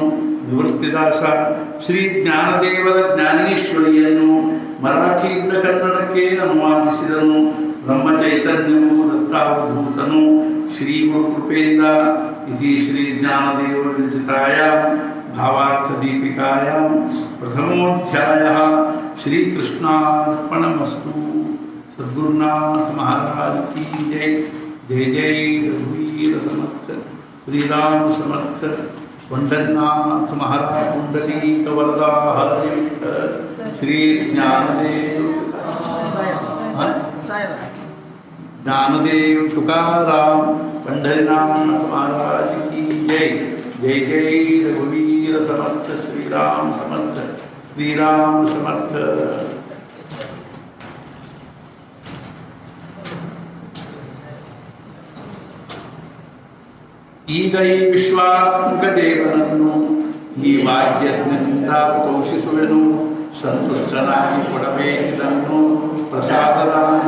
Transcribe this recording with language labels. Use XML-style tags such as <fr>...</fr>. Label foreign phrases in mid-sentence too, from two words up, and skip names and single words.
<kn>ನಿವೃತ್ತಿದಾಸ ಶ್ರೀ ಜ್ಞಾನದೇವರ ಜ್ಞಾನೇಶ್ವರಿಯನ್ನು ಮರಾಠಿಯಿಂದ ಕನ್ನಡಕ್ಕೆ ಅನುವಾದಿಸಿದನು. ಬ್ರಹ್ಮಚೈತನ್ಯವು ದತ್ತಾವಧೂತನು. ಶ್ರೀ ಗುರುಕೃಪೆಯಿಂದ</kn> <sa>ಇತಿ ಶ್ರೀ ಜ್ಞಾನದೇವ ವಿರಚಿತಾಯ ಭಾವಾರ್ಥ ದೀಪಿಕಾಯ ಪ್ರಥಮೋಧ್ಯಾಯ. ಶ್ರೀಕೃಷ್ಣಾರ್ಪಣಮಸ್ತು.</sa> <hi>सद्गुरुनाथ महाराज की जय. जय जय रघुवीर समर्थ श्री राम समर्थ. पंडरनाथ महाराज पुंडरीक वरदा हरि श्री ज्ञानदेव ज्ञानदेव तुकाराम पंडरीनाथ महाराज की जय. जय जय रघुवीर समर्थ श्री राम समर्थ श्री राम समर्थ.</hi> <kn>ಈಗ ಈ ವಿಶ್ವಾತ್ಮಕ ದೇವನನ್ನು ಈ ವಾಕ್ಯಜ್ಞದಿಂದ ಪೋಷಿಸುವೆನು. ಸಂತುಷ್ಟನಾಗಿ ಕೊಡಬೇಕಿದನ್ನು ಪ್ರಸಾದದಾನ.</kn>